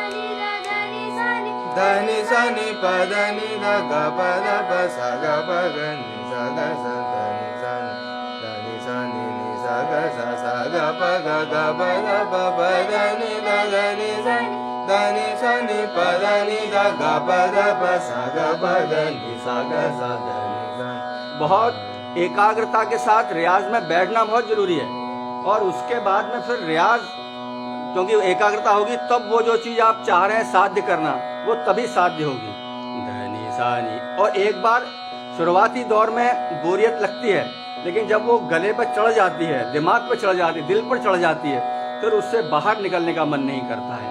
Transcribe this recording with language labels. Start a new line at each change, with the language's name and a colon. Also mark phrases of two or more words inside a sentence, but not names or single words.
Hindi: धनी सा नी प ध नी ध ग प सा ग प ग नी सा ग सा धनी सा नी सा ग सा ग प ग प ध नी धनी सा नी प ध नी ध ग प सा ग प ग नी सा ग सा धनी सा। बहुत एकाग्रता के साथ रियाज में बैठना बहुत जरूरी है। और उसके बाद में फिर रियाज, क्योंकि एकाग्रता होगी तब वो जो चीज आप चाह रहे हैं साध्य करना, वो तभी साध्य होगी। धनी सा नी। और एक बार शुरुआती दौर में बोरियत लगती है, लेकिन जब वो गले पर चढ़ जाती है, दिमाग पर चढ़ जाती है, दिल पर चढ़ जाती है, फिर उससे बाहर निकलने का मन नहीं करता है।